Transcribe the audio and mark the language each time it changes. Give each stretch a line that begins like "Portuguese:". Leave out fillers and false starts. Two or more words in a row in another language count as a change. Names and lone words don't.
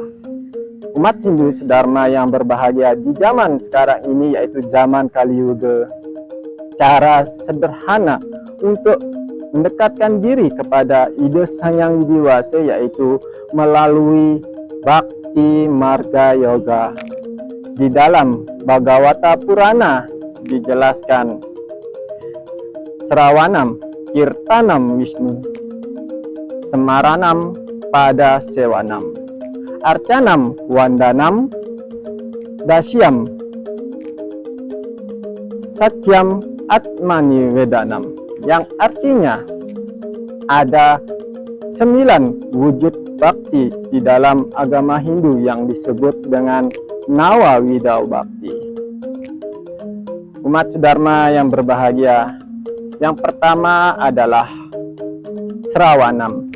Indonesian: Umat Hindu sedharma yang berbahagia di zaman sekarang ini, yaitu zaman Kali Yuga, cara sederhana untuk mendekatkan diri kepada Ida Sang Yang Widiwasa yaitu melalui Bhakti Marga Yoga. Di dalam Bhagavata Purana dijelaskan
Sanskrit: श्रवणं कीर्तनं विष्णोः, स्मरणं पाद सेवनम् अर्चनं वन्दनं दास्यं सख्यम् आत्म निवेदनम्,
Indonesian: yang artinya ada 9 wujud bakti di dalam agama Hindu yang disebut dengan Nawa Widau Bakti. Umat Dharma yang berbahagia, yang pertama adalah Srawanam.